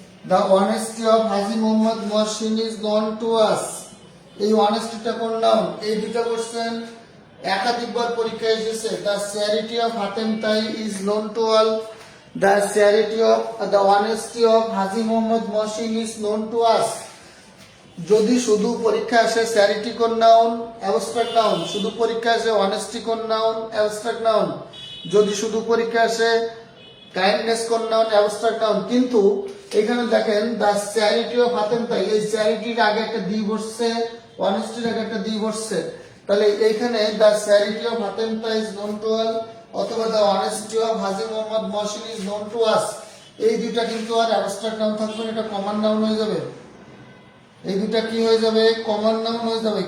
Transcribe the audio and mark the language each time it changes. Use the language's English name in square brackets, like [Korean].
[English] The honesty of Haji Mohammad Mohsin is known to us. [Bangla] এই অনেস্টিটা কোন নাম? এই দুটো কোশ্চেন একাধিকবার পরীক্ষায় এসেছে। [English] The charity of Hatem Tai is known to all. The charity of the honesty of Haji Mohammad Mohsin is known to us. [Bangla] যদি শুধু পরীক্ষা আসে চ্যারিটি কোন নাউন, অ্যাবস্ট্রাক্ট নাউন। শুধু পরীক্ষা আসে অনেস্টি কোন নাউন, অ্যাবস্ট্রাক্ট নাউন। যদি শুধু পরীক্ষা আসে কাইন্ডনেস কোন নাউন, অ্যাবস্ট্রাক্ট নাউন। কিন্তু এখানে দেখেন [English] the charity of আতেন্তাই, [Bangla] এই চ্যারিটির আগে একটা দি বসছে, অনেস্টির আগে একটা দি বসছে, তাহলে এইখানে [English] the charity of আতেন্তা is known to all [Bangla] অথবা [English] the honesty of Haji Mohammad Mohsin is known to us, [Bangla] এই দুইটা কিন্তু আর অ্যাবস্ট্রাক্ট নাউন থাকবে না, এটা কমন নাউন হয়ে যাবে। এই দুটা কি হয়ে যাবে? কমন নাউন হয়ে যাবে।